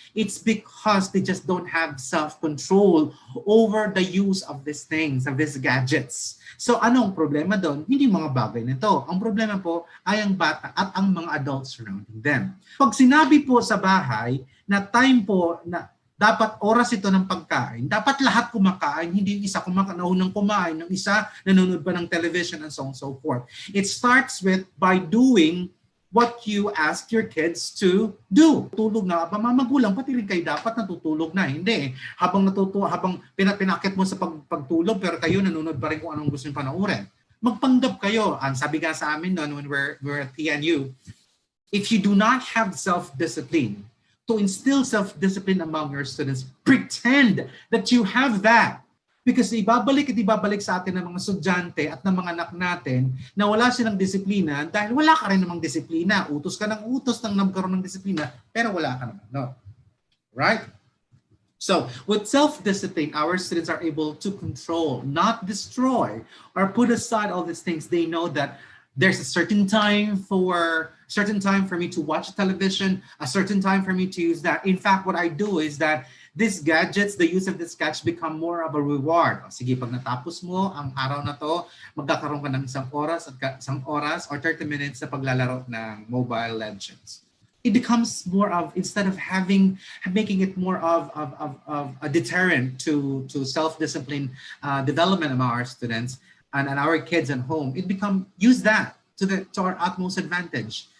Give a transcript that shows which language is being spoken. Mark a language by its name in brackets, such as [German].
[English] It's because they just don't have self-control over the use of these things, of these gadgets. [Filipino] So anong problema doon? Hindi mga bagay nito. Ang problema po ay ang bata at ang mga adults [English] surrounding them. [Filipino] Pag sinabi po sa bahay na time po na dapat oras ito ng pagkain, dapat lahat kumakain, hindi yung isa naunang kumain, ng isa nanonood pa ng television [English] and so on and so forth. It starts with by doing what you ask your kids to do. [Filipino] Tulog na, mga magulang, pati rin kayo dapat natutulog na. Hindi. Habang pinakit mo sa pagtulog, pero kayo nanonood pa rin kung anong gusto nyo panoorin. Magpanggap kayo. Ang sabi nga sa amin noon [English] when we're at TNU, if you do not have self-discipline, to instill self-discipline among your students, pretend that you have that. [Filipino] Because ibabalik sa atin ng mga estudyante at ng mga anak natin na wala silang disiplina dahil wala ka rin namang disiplina. Utos ka ng utos nang nagkaroon ng disiplina, pero wala ka naman. No. Right? [English] So, with self-discipline, our students are able to control, not destroy, or put aside all these things. They know that there's a certain time for me to watch television, a certain time for me to use that. In fact, what I do is that these gadgets, the use of these gadgets become more of a reward. [Filipino] Sige, pag natapos mo ang araw na to, magkakaroon ka ng isang oras or 30 minutes sa paglalaro ng Mobile Legends. [English] It becomes more of, instead of making it more of a deterrent to self-discipline development among our students, and our kids at home, use that to our utmost advantage.